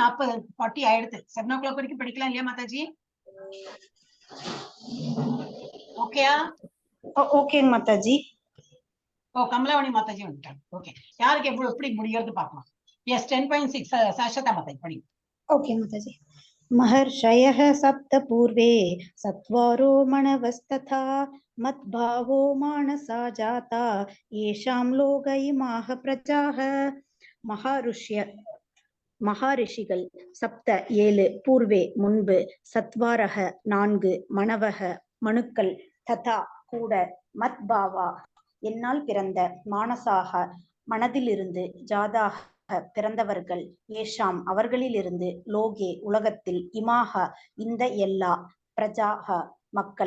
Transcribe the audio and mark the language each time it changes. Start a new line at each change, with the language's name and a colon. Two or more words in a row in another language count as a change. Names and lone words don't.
Tamil: 40 ஆயிடுத்து. 7 o'clock வரைக்கும் படிக்கலாம் இல்லையா மாதாஜி? ஓகேயா? ஓகேங்க மாதாஜி. ஓ கமலாவணி மாதாஜி வந்துட்டாங்க. ஓகே, யாருக்கு எப்படி முடிகிறது பார்க்கலாம். Yes, 10.6 சாஸ்வதா மாதாஜி படி. ஓகே மாதாஜி.
Sanskrit: महर्षयः सप्त पूर्वे सत्वारो मनवस्तथा मद्भावो मानसा जाता येषां लोक इमाः प्रजाः.
Tamil: மகாரிஷிகள் சப்த 7, பூர்வே முன்பு, சத்வாரக 4, மனவக மனுக்கள், ததா கூட, மத்பாவா என்னால் பிறந்த, மானசாக மனதிலிருந்து, ஜாதாக பிறந்தவர்கள், ஏஷாம் அவர்களிலிருந்து, லோகே உலகத்தில், இமாக இந்த எல்லா, பிரஜாக மக்கள்.